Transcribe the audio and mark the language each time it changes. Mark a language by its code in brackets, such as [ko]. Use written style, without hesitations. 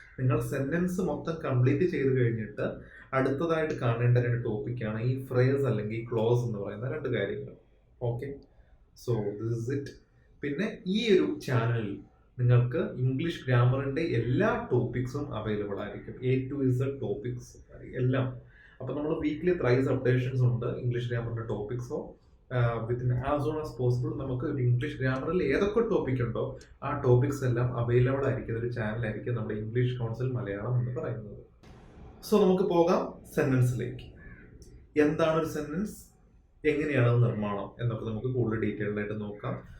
[ml] നിങ്ങൾ സെൻറ്റൻസ് മൊത്തം കംപ്ലീറ്റ് ചെയ്ത് കഴിഞ്ഞിട്ട് അടുത്തതായിട്ട് കാണേണ്ട രണ്ട് ടോപ്പിക്കാണ് ഈ ഫ്രേസ് അല്ലെങ്കിൽ ക്ലോസ് എന്ന് പറയുന്ന രണ്ട് കാര്യങ്ങൾ. [en] Okay, so this is it. [ml] പിന്നെ ഈ ഒരു ചാനലിൽ നിങ്ങൾക്ക് ഇംഗ്ലീഷ് ഗ്രാമറിൻ്റെ എല്ലാ ടോപ്പിക്സും അവൈലബിൾ ആയിരിക്കും. A to Z ടോപ്പിക്സ് എല്ലാം. അപ്പോൾ നമ്മൾ വീക്ക്ലി ത്രൈസ് അപ്ഡേഷൻസ് ഉണ്ട് English ഗ്രാമറിൻ്റെ ടോപ്പിക്സോ. [en] within as soon as possible [ml] നമുക്ക് ഒരു ഇംഗ്ലീഷ് ഗ്രാമറിൽ ഏതൊക്കെ ടോപ്പിക് ഉണ്ടോ ആ ടോപ്പിക്സ് എല്ലാം അവൈലബിൾ ആയിരിക്കുന്ന ഒരു ചാനലായിരിക്കും നമ്മുടെ ഇംഗ്ലീഷ് കൗൺസിൽ മലയാളം എന്ന് പറയുന്നത്. സോ നമുക്ക് പോകാം സെൻറ്റൻസിലേക്ക്. എന്താണ് ഒരു സെൻറ്റൻസ്, എങ്ങനെയാണ് അത് നിർമ്മാണം എന്നൊക്കെ നമുക്ക് കൂടുതൽ ഡീറ്റെയിൽഡ് ആയിട്ട് നോക്കാം.